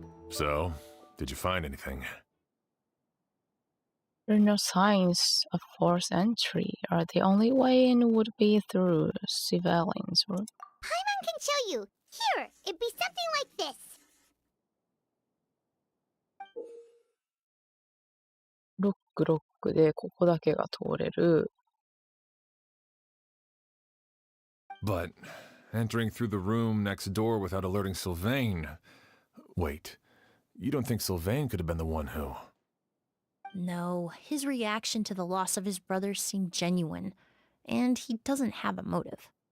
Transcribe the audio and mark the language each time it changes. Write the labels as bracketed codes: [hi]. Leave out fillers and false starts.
[en] So, did you find anything? There are no signs of forced entry, or the only way in would be through Sylvain's room. Paimon can show you. Here, it'd be something like this. [ja] Lock でここだけが通れる。 [en] But entering through the room next door without alerting Sylvain... Wait, you don't think Sylvain could have been the one who... No, his reaction to the loss of his brother seemed genuine, and he doesn't have a motive.